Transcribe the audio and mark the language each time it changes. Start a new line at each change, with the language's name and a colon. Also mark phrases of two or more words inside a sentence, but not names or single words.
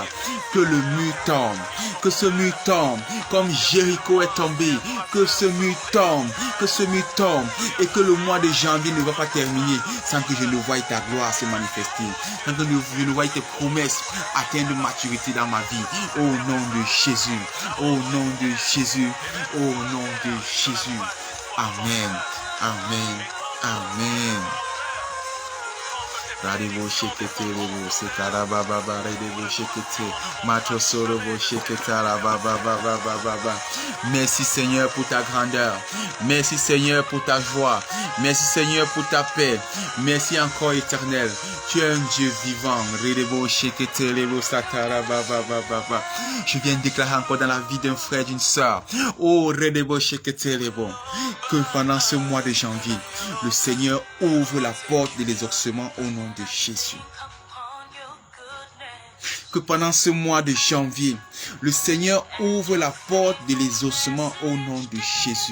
French: Que le mur tombe, que ce mur tombe, comme Jéricho est tombé, que ce mur tombe, que ce mur tombe, et que le mois de janvier ne va pas terminer sans que je ne voie ta gloire se manifester, sans que je ne voie tes promesses atteindre maturité dans ma vie. Au nom de Jésus, au nom de Jésus, au nom de Jésus. Amen, amen, amen. Radivo shekete revo sekara baba baba radivo shekete matro sorovo shekete la baba baba baba. Merci Seigneur pour ta grandeur. Merci Seigneur pour ta joie. Merci Seigneur pour ta paix. Merci encore Éternel. Tu es un Dieu vivant. Radivo shekete revo sakara baba baba. Je viens de déclarer encore dans la vie d'un frère, d'une sœur. Oh radivo shekete revo, que pendant ce mois de janvier, le Seigneur ouvre la porte de l'exaucement au nom de Jésus. Que pendant ce mois de janvier, le Seigneur ouvre la porte de l'exaucement au nom de Jésus.